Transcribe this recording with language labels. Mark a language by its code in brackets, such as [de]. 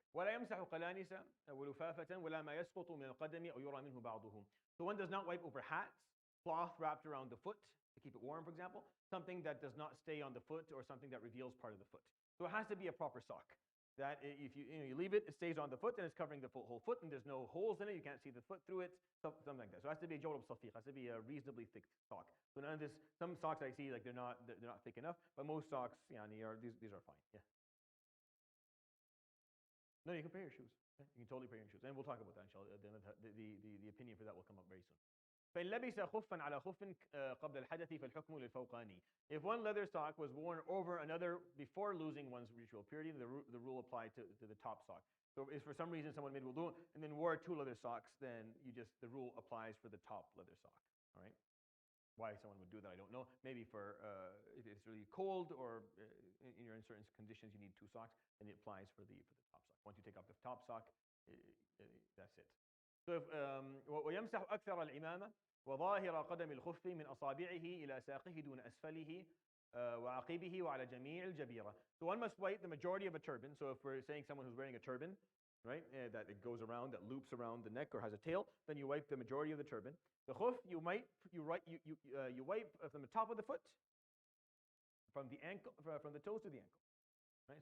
[ar] ولا يمسح قلانس ولفافة ولا ما يسقط من القدم أو يرى منه بعضه. [en] So one does not wipe over hats, cloth wrapped around the foot to keep it warm, for example, something that does not stay on the foot or something that reveals part of the foot. So it has to be a proper sock. That if you leave it, it stays on the foot and it's covering the whole foot, and there's no holes in it. You can't see the foot through it, something like that. So it has to be a jawrab safiq. It has to be a reasonably thick sock. So none of this. Some socks I see, like they're not thick enough, but most socks, these are fine. Yeah. No, you can pair your shoes. You can totally pair your shoes, and we'll talk about that inshallah. The opinion for that will come up very soon. [ar] فإن لبس خفا على خف قبل الحدث فالحكم للفوقاني. [en] If one leather sock was worn over another before losing one's ritual purity, the rule applied to the top sock. So if for some reason someone made wudu and then wore two leather socks, then the rule applies for the top leather sock. All right. Why someone would do that, I don't know. Maybe for if it's really cold or you're in certain conditions, you need two socks, and it applies for the top sock. Once you take off the top sock, that's it. So [ar] ويمسح أكثر العمامة وظاهر قدم الخف من أصابعه إلى ساقه دون أسفله وعقبه وعلى جميع الجبيرة. [en] So one must wipe the majority of a turban. So if we're saying someone who's wearing a turban, right, that it goes around, that loops around the neck or has a tail, then you wipe the majority of the turban. The khuf, you wipe from the top of the foot, from the ankle, from the toes to the ankle, right?